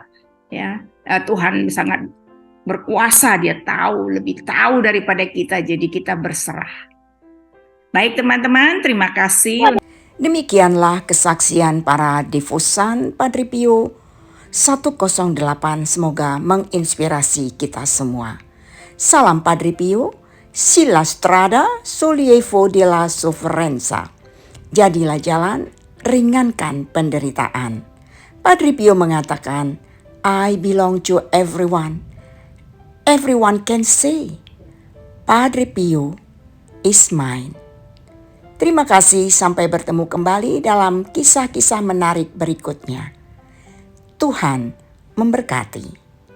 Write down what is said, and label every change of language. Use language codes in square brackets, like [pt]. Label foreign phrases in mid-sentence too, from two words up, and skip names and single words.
[id] Ya, Tuhan sangat berkuasa, dia lebih tahu daripada kita, jadi kita berserah. Baik teman-teman, terima kasih. Demikianlah kesaksian para devosan Padre Pio 108, semoga menginspirasi kita semua. [it] Salam Padre Pio, si la strada sollievo della sofferenza. [id] Jadilah jalan, ringankan penderitaan. Padre Pio mengatakan, [en] I belong to everyone. Everyone can say, Padre Pio is mine. [id] Terima kasih, sampai bertemu kembali dalam kisah-kisah menarik berikutnya. Tuhan memberkati.